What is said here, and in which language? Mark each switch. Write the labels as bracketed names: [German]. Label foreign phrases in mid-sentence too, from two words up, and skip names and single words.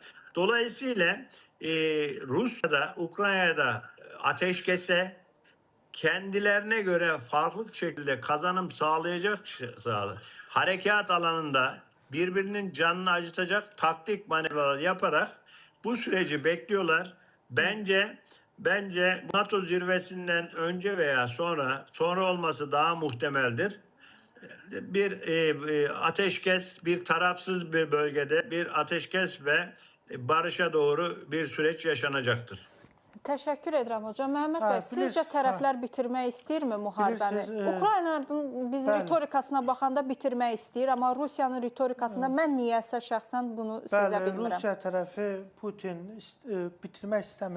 [Turkish] Dolayısıyla Rusya'da, Ukrayna'da ateşkese kendilerine göre farklı şekilde kazanım sağlayacak harekat alanında birbirinin canını acıtacak taktik manevralar yaparak bu süreci bekliyorlar. Bence NATO zirvesinden önce veya sonra olması daha muhtemeldir. Bir ateşkes, bir tarafsız bir bölgede bir ateşkes ve barışa doğru bir süreç yaşanacaktır. [Azerbaijani] Təşəkkür edirəm hocam. Məhəmməd bəy, sizcə tərəflər bitirmək istəyirmi müharibəni? Ukraynanın biz ritorikasına baxanda bitirmək istəyir, amma Rusiyanın ritorikasında mən niyəsə şəxsən bunu sezə bilmirəm. Rusiya tərəfi Putin bitirmək istəmir.